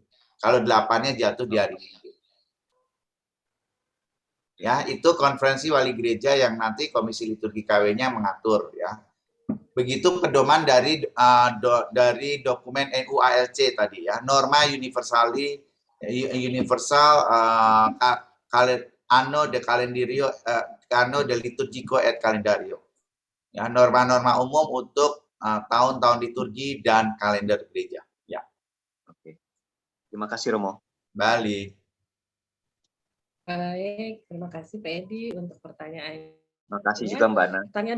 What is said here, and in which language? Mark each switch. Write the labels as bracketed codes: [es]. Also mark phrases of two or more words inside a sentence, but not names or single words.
[id] Kalau 8-nya jatuh di hari Minggu. Ya, itu konferensi wali gereja yang nanti Komisi Liturgi KW-nya mengatur ya. Begitu pedoman dari dokumen NUALC tadi ya, [la] norma universal anno de calendario anno de liturgico et calendario. [id] Ya, norma-norma umum untuk tahun-tahun liturgi dan kalender gereja. Ya. Oke. Terima kasih, Romo. Balik. Baik, terima kasih Pak Edi untuk pertanyaan. Terima kasih juga, Mbak Ana.